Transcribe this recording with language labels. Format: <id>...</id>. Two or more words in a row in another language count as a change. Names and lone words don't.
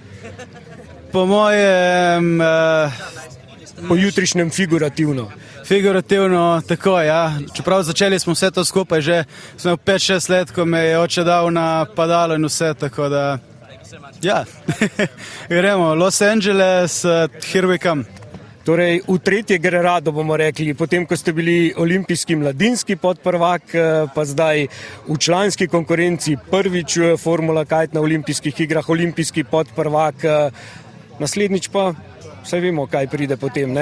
<sl>Po mojem... Po jutrišnjem figurativno. Figurativno, tako, ja. Čeprav začeli smo vse to skupaj že, smo 5-6 let, ko me je oče dal na padalo in vse, tako da, ja, gremo, Los Angeles,</sl> <en>here we come.</en> <sl>Torej, v tretje gre rado, bomo rekli, potem, ko ste bili olimpijski mladinski podprvak, pa zdaj v članski konkurenci prvič Formula Kite na olimpijskih igrah, olimpijski podprvak, naslednjič pa, vsaj vemo, kaj pride potem, ne?</sl>